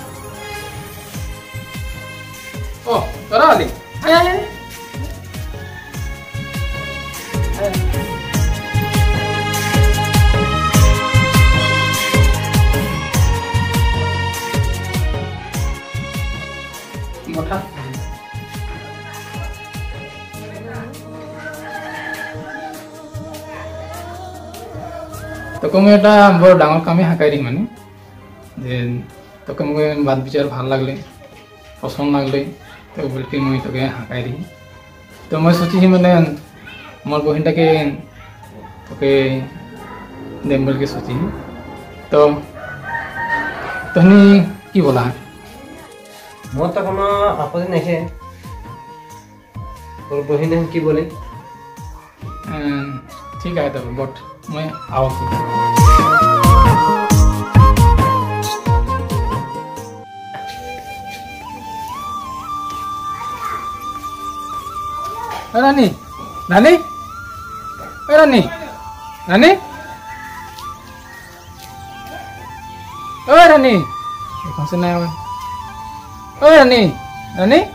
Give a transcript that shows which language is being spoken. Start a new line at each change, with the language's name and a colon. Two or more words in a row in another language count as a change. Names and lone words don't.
Assamese: ও তোরা আলি আয় আয় মোটা তোকে মই এটা বৰ ডাঙৰ কামেই শিকাই দিম মানে যে তোকে মোক বাদ বিচাৰ ভাল লাগলে পচন্দ লাগলে তো বলকি মই তোকে শিকাই দিম তো মই সোচিছি মানে মোৰ বহিনটাকে তোকে দেম বলকে সোচিছি তো তুমি কি বলা মোর তো কোনো আপত্তি নাই তোর বহিনে কি বলে ঠিক আছে তবে বট মই আও রানী রানী রানী রানী ও রানী এখন সে নাই ও রানী রানী